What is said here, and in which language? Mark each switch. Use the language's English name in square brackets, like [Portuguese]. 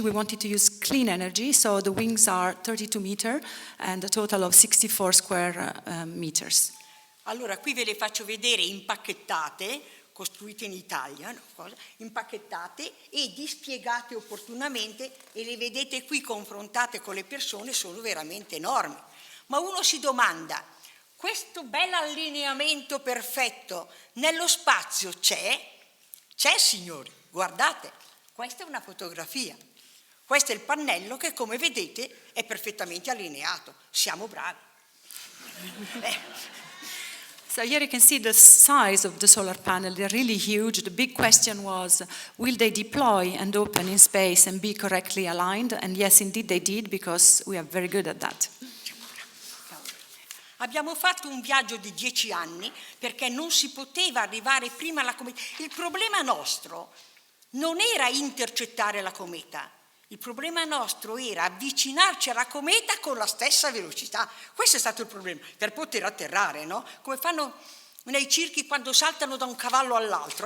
[English] We wanted to use clean energy. So the wings are 32 meters and a total of 64 square meters. [Italian] Allora, qui ve le faccio vedere impacchettate, costruite in Italia, no? Impacchettate e dispiegate opportunamente, e le vedete qui confrontate con le persone, sono veramente enormi. Ma uno si domanda, questo bel allineamento perfetto nello spazio c'è? C'è, signori, guardate, questa è una fotografia. Questo è il pannello che, come vedete, è perfettamente allineato. Siamo bravi. [English] So here you can see the size of the solar panel. They're really huge. The big question was, will they deploy and open in space and be correctly aligned? And yes, indeed they did, because we are very good at that. [Italian] Abbiamo fatto un viaggio di 10 anni perché non si poteva arrivare prima alla cometa. Il problema nostro non era intercettare la cometa. Il problema nostro era avvicinarci alla cometa con la stessa velocità. Questo è stato il problema, per poter atterrare, no? Come fanno nei circhi quando saltano da un cavallo all'altro.